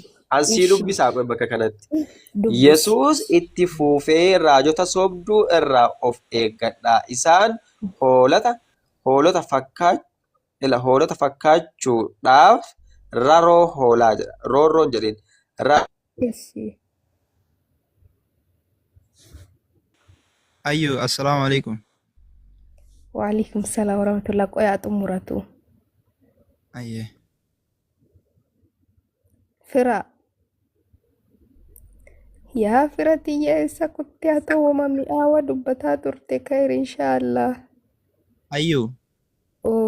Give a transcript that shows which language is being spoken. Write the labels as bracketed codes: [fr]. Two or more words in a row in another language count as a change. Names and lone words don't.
[om] Ansii dubbisaa bakka kanatti. Yesuus itti fufee raajota sobduu irraa of eeggadhaa. Isaan hoolota fakkaachuudhaaf raroo hoolaa jedha. Roorroon jedheen. Ayyo, [ar] السلام عليكم. وعليكم السلام ورحمة الله [om] qoyaa xumuratu. Ayye. Fira. Yaa fira tiyya isa kutti haa ta'u mi'aawa dubbataa turte [ar] خير إن شاء الله. [om] Ayyo. Oo.